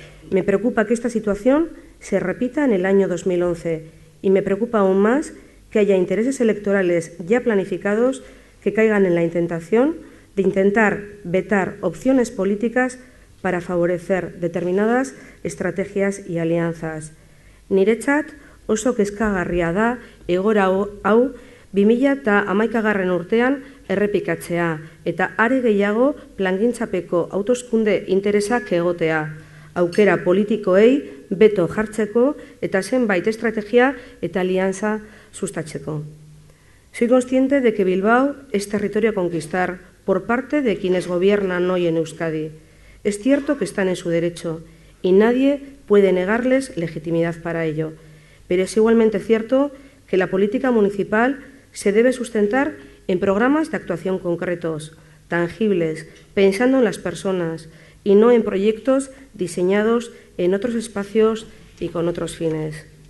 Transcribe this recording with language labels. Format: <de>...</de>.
<es>Me preocupa que esta situación se repita en el año 2011 y me preocupa aún más que haya intereses electorales ya planificados que caigan en la tentación de intentar vetar opciones políticas para favorecer determinadas estrategias y alianzas.</es> <eu>Niretzat oso kezkagarria da egoera hau 2011 urtean errepikatzea eta are gehiago plangintzapeko hauteskunde interesak egotea, aukera politikoei beto jartzeko eta zenbait estrategia eta alianza sustatzeko.</eu> <es>Soy consciente de que Bilbao es territorio a conquistar por parte de quienes gobiernan hoy en Euskadi. Es cierto que están en su derecho y nadie puede negarles legitimidad para ello. Pero es igualmente cierto que la política municipal se debe sustentar en programas de actuación concretos, tangibles, pensando en las personas y no en proyectos diseñados en otros espacios y con otros fines.</es>